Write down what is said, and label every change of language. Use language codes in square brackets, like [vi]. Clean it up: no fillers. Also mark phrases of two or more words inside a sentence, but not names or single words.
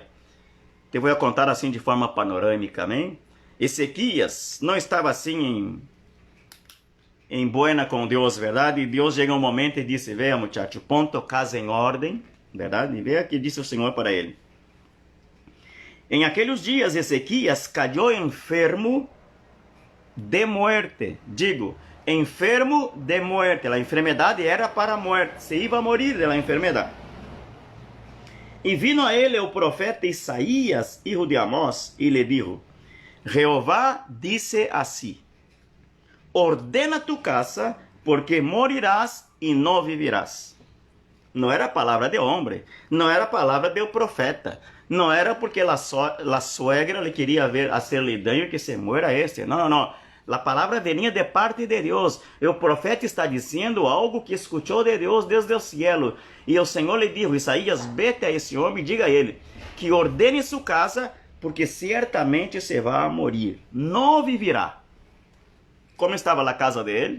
[pt] Te vou contar assim de forma panorâmica, amém? Ezequias não estava assim em buena com Deus, verdade? E Deus chega um momento e disse, veja muchacho, põe tua casa em ordem, verdade? E veja que disse o Senhor para ele. Em aqueles dias Ezequias caiu [es] enfermo de muerte. Digo, enfermo de muerte. [pt] A enfermidade era para a morte. [es] Se iba a morir [pt] da enfermidade. E vino a ele o profeta Isaías, [es] hijo de Amós, [pt] e lhe dijo, Jehová disse assim, [es] ordena tu casa, porque morirás [pt] e não vivirás. Não era palavra de homem, não era palavra do profeta, não era porque a suegra lhe queria ver [es] hacerle daño que se muera este. [pt] Não. A palavra venia de parte de Deus. E o profeta está dizendo algo que escutou de Deus desde o cielo. E o Senhor lhe disse, Isaías, vete a esse homem e diga a ele que ordene sua casa, porque certamente se vai morir. Não viverá. Como estava a casa dele?